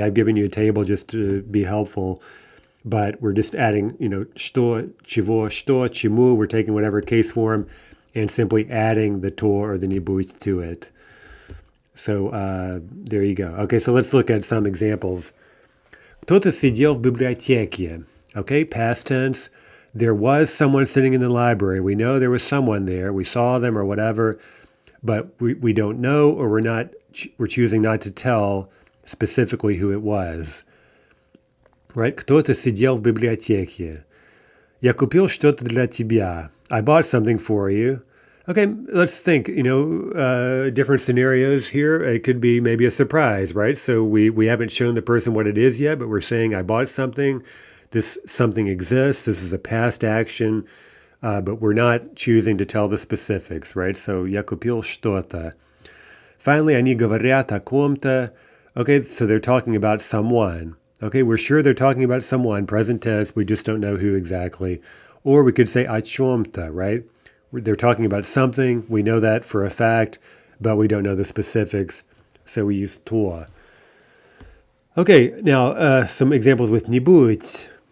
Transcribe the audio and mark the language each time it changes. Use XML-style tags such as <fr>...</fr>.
<en>I've given you a table just to be helpful. But we're just adding, что, чего, что, чему. We're taking whatever case form and simply adding the to or the нибудь to it. So there you go. Okay, so let's look at some examples.</en> <ru>Кто-то сидел в библиотеке.</ru> <en>Okay, past tense. There was someone sitting in the library. We know there was someone there. We saw them or whatever, but we don't know, or we're choosing not to tell specifically who it was. Right?</en> <ru>Кто-то сидел в библиотеке. Я купил что-то для тебя.</ru> <en>I bought something for you. Okay, let's think, different scenarios here. It could be maybe a surprise, right? So we haven't shown the person what it is yet, but we're saying I bought something. This something exists. This is a past action, but we're not choosing to tell the specifics, right? So</en> <ru>я купил что-то.</ru> <en>Finally,</en> <ru>они говорят о ком-то.</ru> <en>Okay, so they're talking about someone. Okay, we're sure they're talking about someone, present tense. We just don't know who exactly. Or we could say</en> <ru>о чем-то,</ru> <en>right? They're talking about something. We know that for a fact, but we don't know the specifics. So we use то. Okay, now some examples with нибудь.</en>